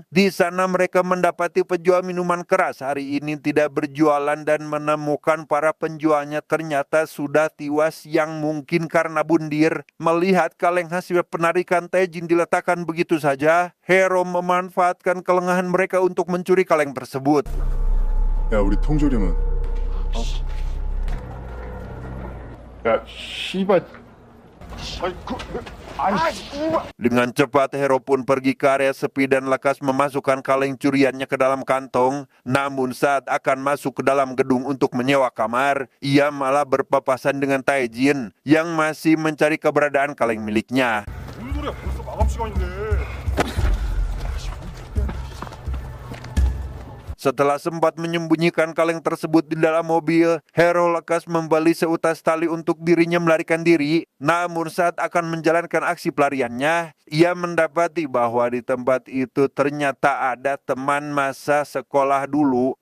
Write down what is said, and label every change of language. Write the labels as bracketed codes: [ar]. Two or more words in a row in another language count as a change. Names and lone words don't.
[id] Di sana mereka mendapati penjual minuman keras hari ini tidak berjualan dan menemukan para penjualnya ternyata sudah tewas yang mungkin karena bundir. Melihat kaleng hasil penarikan Taejin diletakkan begitu saja, Hero memanfaatkan kelengahan mereka untuk mencuri kaleng tersebut. [ko] 야, 우리 통조림은. 야, 씨발. [id] Dengan cepat Hero pun pergi ke area sepi dan lekas memasukkan kaleng curiannya ke dalam kantong. Namun saat akan masuk ke dalam gedung untuk menyewa kamar, ia malah berpapasan dengan Taejin yang masih mencari keberadaan kaleng miliknya. [ko] 무슨 소리야? 벌써 마감 시간인데. [id] Setelah sempat menyembunyikan kaleng tersebut di dalam mobil, Hero lekas membeli seutas tali untuk dirinya melarikan diri. Namun saat akan menjalankan aksi pelariannya, ia mendapati bahwa di tempat itu ternyata ada teman masa sekolah dulu.